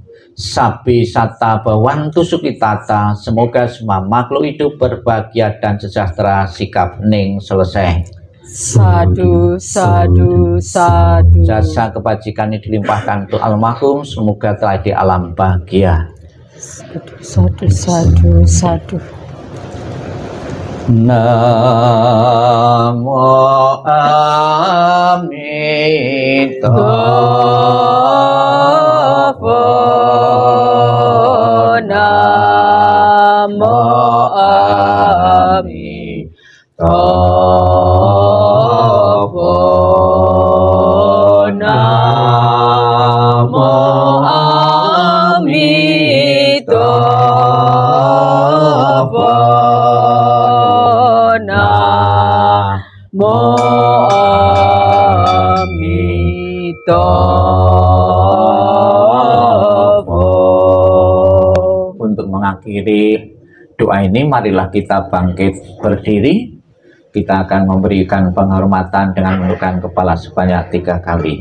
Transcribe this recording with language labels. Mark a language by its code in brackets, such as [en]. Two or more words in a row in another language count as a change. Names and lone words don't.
[pi] Sabi Sata Bawantu Sukitata, [id] semoga semua makhluk hidup berbahagia dan sejahtera. Sikap hening selesai. [pi] Sadu, sadu, sadu. [id] Jasa kebajikan ini dilimpahkan untuk almarhum, semoga telah di alam bahagia. [pi] Sadu, sadu, sadu. [sa] Namo Amitabha. Namo Amitabha. Namo Amitabha. Namo Amitabha. [id] Untuk mengakhiri doa ini, marilah kita bangkit berdiri. Kita akan memberikan penghormatan dengan menundukkan kepala sebanyak 3 kali.